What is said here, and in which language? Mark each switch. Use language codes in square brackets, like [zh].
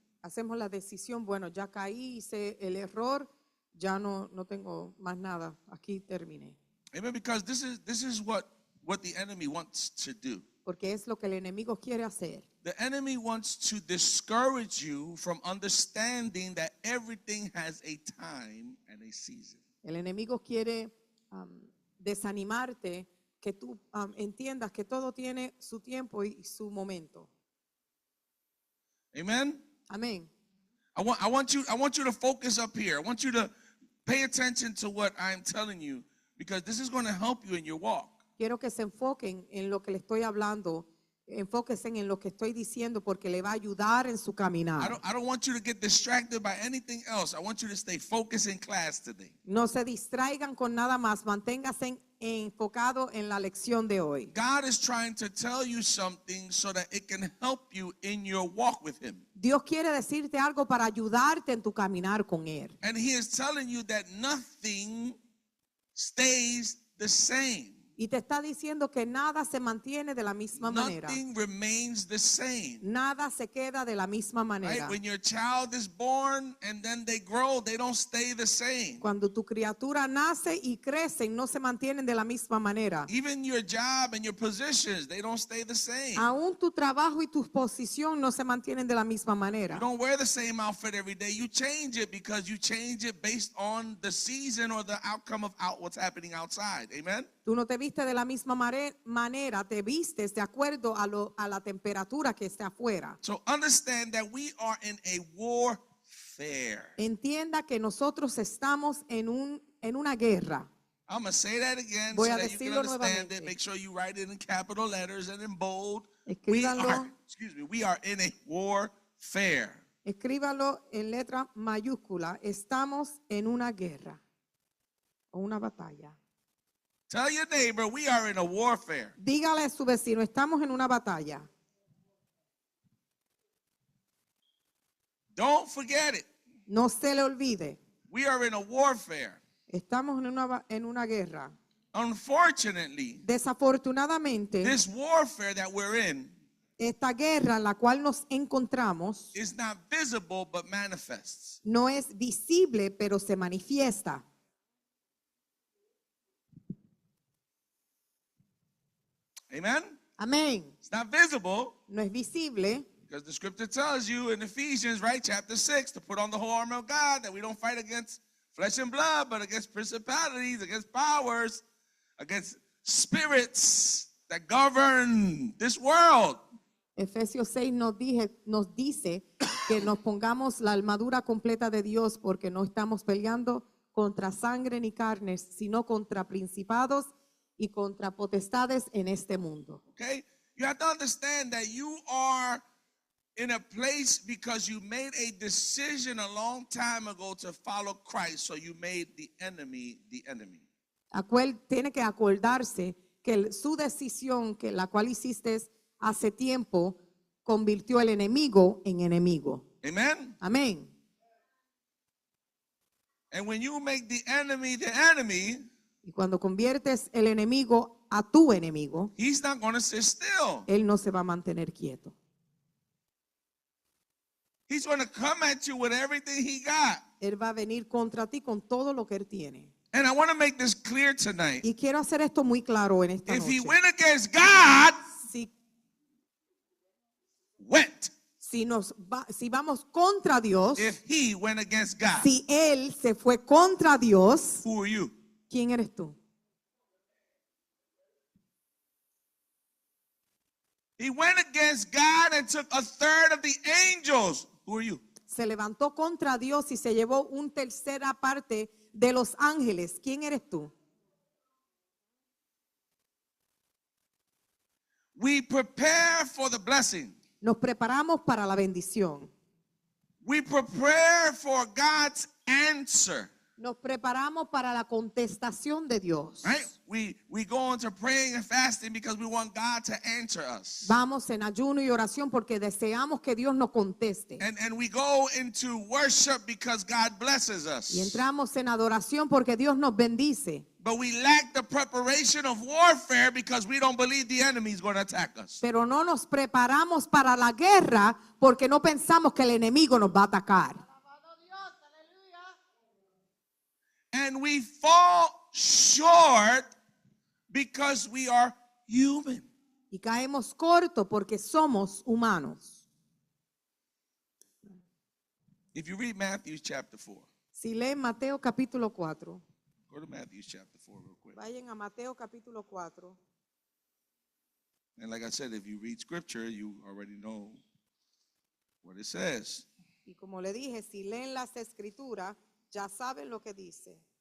[es] Hacemos la decisión, bueno, ya caí, hice el error, ya no tengo más nada, aquí terminé. [en] Amen. Because this is what the enemy wants to do. [es] Porque es lo que el enemigo quiere hacer. [en] The enemy wants to discourage you from understanding that everything has a time and a season. [es] El enemigo quiere desanimarte, que tú entiendas que todo tiene su tiempo y su momento. [en] Amen. [es] Amén. [en] I want you to focus up here. I want you to pay attention to what I'm telling you, because this is going to help you in your walk. [es] Quiero que se enfoquen en lo que le estoy hablando, enfóquense en lo que estoy diciendo porque le va a ayudar en su caminar. [en] I don't want you to get distracted by anything else. I want you to stay focused in class today. [es] No se distraigan con nada más, manténganse enfocado en la lección de hoy. [en] God is trying to tell you something so that it can help you in your walk with Him. [es] Dios quiere decirte algo para ayudarte en tu caminar con Él. [en] And He is telling you that nothing stays the same. [es] Y te está diciendo que nada se mantiene de la misma manera. [en] Nothing remains the same. [es] Nada se queda de la misma manera. [en] Right? When your child is born and then they grow, they don't stay the same. [es] Cuando tu criatura nace y crece, no se mantienen de la misma manera. [en] Even your job and your positions, they don't stay the same. [es] Aún tu trabajo y tu posición no se mantienen de la misma [en] You [es] manera. [en] don't wear the same outfit every day. You change it because you change it based on the season or the outcome of what's happening outside. Amen? [es] Tú no te vistes de la misma manera, te vistes de acuerdo a la temperatura que esté afuera. [en] So understand that we are in a warfare. [es] Entienda que nosotros estamos en una guerra. [en] I'm going to say that again [es] Voy [en] so [es] a [en] that you can [es] decirlo [en] understand it. [es] nuevamente. [en] Make sure you write it in capital letters and in bold. [es] Escríbanlo. [en] We are in a warfare. [es] Escríbalo en letra mayúscula. Estamos en una guerra o una batalla. [en] Tell your neighbor, we are in a warfare. [es] Dígale a su vecino, estamos en una batalla. [en] Don't forget it. [es] No se le olvide. [en] We are in a warfare. [es] Estamos en una guerra. [en] Unfortunately, [es] Desafortunadamente, [en] this warfare that we're in [es] esta guerra en la cual nos encontramos [en] is not visible but manifests. [es] no es visible, pero se manifiesta. [en] Amen? [es] Amén. [en] It's not visible [es] No es visible [en] because the scripture tells you in Ephesians, right, chapter 6, to put on the whole armor of God, that we don't fight against flesh and blood, but against principalities, against powers, against spirits that govern this world. [es] Efesios 6 nos dice que nos pongamos la armadura completa de Dios porque no estamos peleando contra sangre ni carnes, sino contra principados y contra potestades en este mundo. [en] Okay? You have to understand that you are in a place because you made a decision a long time ago to follow Christ, so you made the enemy the enemy. [es] Tiene que acordarse que su decisión, que la cual hiciste hace tiempo, convirtió el enemigo en enemigo. [en] Amen? [es] Amén. [en] And when you make the enemy, [es] Y cuando conviertes el enemigo a tu enemigo, [en] he's not going to sit still. [es] él no se va a mantener quieto. [en] He's going to come at you with everything he got. [es] Él va a venir contra ti con todo lo que él tiene. [en] And I want to make this clear tonight. [es] Y quiero hacer esto muy claro en esta [en] If he [es] noche. [en] went against God, [es] Si, [en] went. [es] si vamos contra Dios, [en] If he went against God, [es] si él se fue contra Dios, [en] who are you? [es] ¿quién eres tú? [en] He went against God and took a third of the angels. Who are you? [es] Se levantó contra Dios y se llevó una tercera parte de los ángeles. ¿Quién eres tú? [en] We prepare for the blessing. [es] Nos preparamos para la bendición. [en] We prepare for God's answer. [es] Nos preparamos para la contestación de Dios. [en] Right? We go into praying and fasting because we want God to answer us. [es] Vamos en ayuno y oración porque deseamos que Dios nos conteste. [en] And we go into worship because God blesses us. [es] Y entramos en adoración porque Dios nos bendice. [en] But we lack the preparation of warfare because we don't believe the enemy is going to attack us. [es] Pero no nos preparamos para la guerra porque no pensamos que el enemigo nos va a atacar. [en] And we fall short because we are human. [es] Y caemos corto porque somos humanos. [en] If you read Matthew chapter 4, [es] Si leen Mateo capítulo 4, [en] go to Matthew chapter 4 real quick. [es] vayan a Mateo capítulo 4. [en] And like I said, if you read scripture, you already know what it says. [es] Y como le dije, si leen las escrituras, ya saben lo que dice.